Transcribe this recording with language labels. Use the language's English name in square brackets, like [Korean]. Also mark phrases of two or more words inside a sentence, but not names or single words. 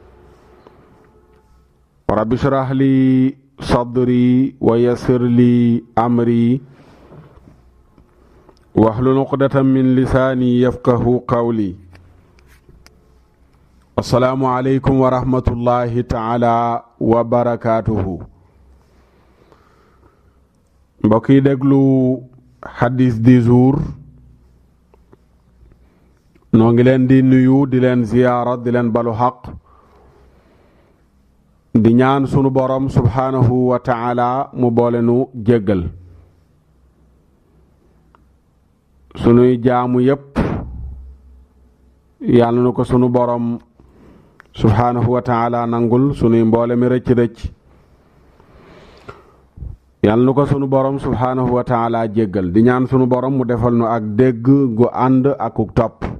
[Arabic] رب اشرح لي صدري ويسر لي أمري واحلل عقدة من لساني يفقه قولي. السلام عليكم ورحمة الله تعالى وبركاته. [Wolof] mbokk yi déglu hadis [French] du jour [Wolof] noo ngi leen di nuyu di leen ziyaara di leen balu xaq di ñaan sunu borom [Arabic] سبحانه وتعالى [Wolof] mu boole nu jéggal sunuy jaamu yépp yàlla na ko sunu borom [Arabic] سبحانه وتعالى [Wolof] nangul sunuy mboole mi rëcc yàlla na ko sunu borom [Arabic] سبحانه وتعالى [Wolof] jéggal di ñaan sunu borom mu defal nu ak dégg gu ànd akuk topp.